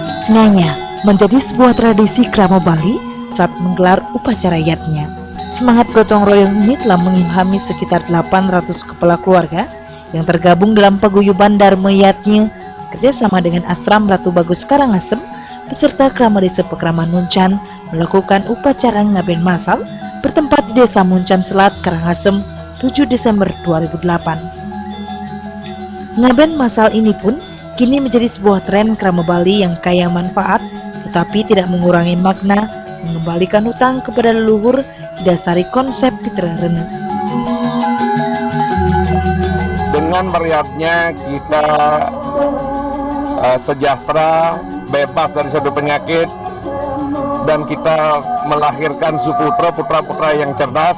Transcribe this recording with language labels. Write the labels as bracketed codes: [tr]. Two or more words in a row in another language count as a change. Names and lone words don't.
[id] Ngaya menjadi sebuah tradisi Krama Bali saat menggelar upacara yatnya. Semangat gotong royong ini telah mengilhami sekitar 800 kepala keluarga yang tergabung dalam paguyuban Dharma Yatnya kerjasama dengan Asram Ratu Bagus Karangasem beserta Krama Desa Pekraman Muncan melakukan upacara ngaben masal bertempat di Desa Muncan Selat, Karangasem 7 Desember 2008. Ngaben masal ini pun kini menjadi sebuah tren Krama Bali yang kaya manfaat tetapi tidak mengurangi makna mengembalikan hutang kepada leluhur didasari konsep Fitra Rene. Dengan meriatnya kita sejahtera, bebas dari suatu penyakit, dan kita melahirkan suputra, putra-putra yang cerdas.